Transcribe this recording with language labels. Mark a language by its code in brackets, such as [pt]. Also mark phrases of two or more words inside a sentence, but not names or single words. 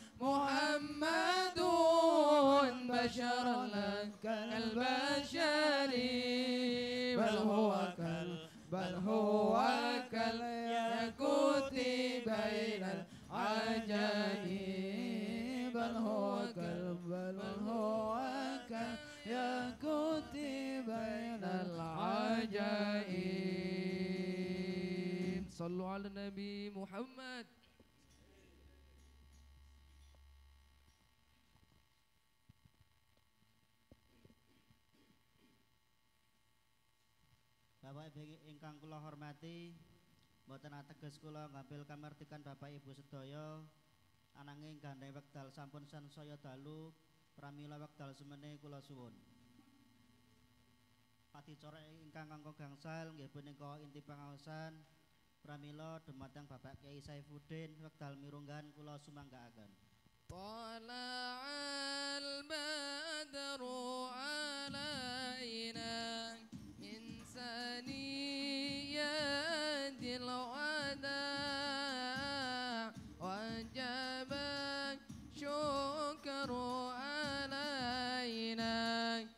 [ar] بشرا لك كالبشر بل هو كالياقوت بين العجم بل هو كالياقوت بين العجائب صلوا على النبي محمد [jv] Bapak Ibu ingkang kula hormati, mboten ateges kula ngambil kamartikan Bapak Ibu sedaya ananging gandeng wekdal sampun sansaya dalu pramila wekdal semene kula suwun. Adicara ingkang angka gangsal nggih punika inti pangaosan pramila dumateng Bapak Kyai Saifuddin wekdal mirunggan kula sumanggaaken. [ar] طلع البدر علينا من ثنيات الوداع وجب الشكر علينا